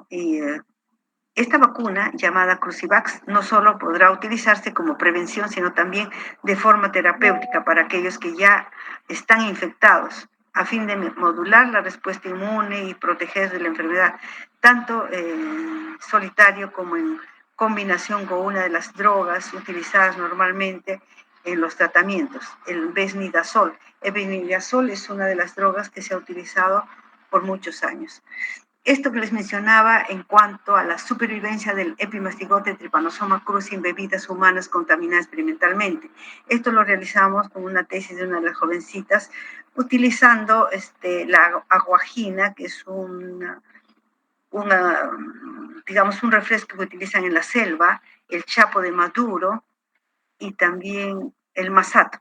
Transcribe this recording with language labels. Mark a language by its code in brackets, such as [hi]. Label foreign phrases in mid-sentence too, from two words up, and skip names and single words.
[es] Esta vacuna, llamada Crucivax, no solo podrá utilizarse como prevención, sino también de forma terapéutica para aquellos que ya están infectados, a fin de modular la respuesta inmune y proteger de la enfermedad, tanto en solitario como en combinación con una de las drogas utilizadas normalmente en los tratamientos, el besnidazol. El besnidazol es una de las drogas que se ha utilizado por muchos años. Esto que les mencionaba en cuanto a la supervivencia del epimastigote Trypanosoma cruzi en bebidas humanas contaminadas experimentalmente. Esto lo realizamos con una tesis de una de las jovencitas, utilizando la aguajina, que es digamos, un refresco que utilizan en la selva, el chapo de Maduro y también el masato.